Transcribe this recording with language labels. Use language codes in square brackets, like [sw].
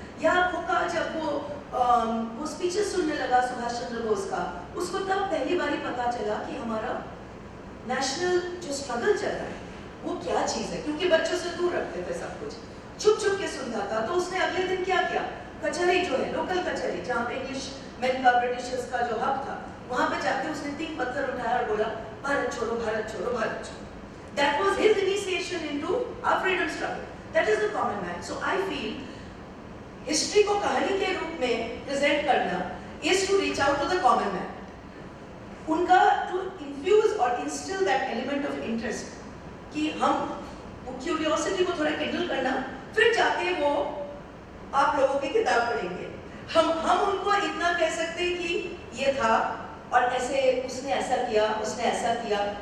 [hi] या खोका जब वो स्पीचेस सुनने लगा सुभाष चंद्र बोस का, उसको तब पहली बार पता चला कि हमारा नेशनल जो स्ट्रगल चल रहा है वो क्या चीज है, क्योंकि बच्चों से दूर रखते थे सब कुछ, छुप छुप के सुनता था। तो उसने अगले दिन क्या किया? कचहरी जो है, लोकल कचहरी जहाँ पे इंग्लिश मैन का, ब्रिटिशर्स का जो हक था, वहां पे जाके उसने 3 पत्थर उठाया और बोला भारत छोड़ो, भारत छोड़ो, भारत छोड़ो। [en] That was his initiation into our freedom struggle. That is the common man. So I feel history [hi] को कहानी के रूप में [en] present करना is to reach out to the common man. [hi] उनका [en] to infuse or instill that element of interest [hi] कि हम curiosity को थोड़ा kindle करना, फिर जाके वो आप लोगों की किताब पढ़ेंगे। हम उनको इतना कह सकते हैं कि ये था और ऐसे उसने ऐसा किया, उसने ऐसा किया।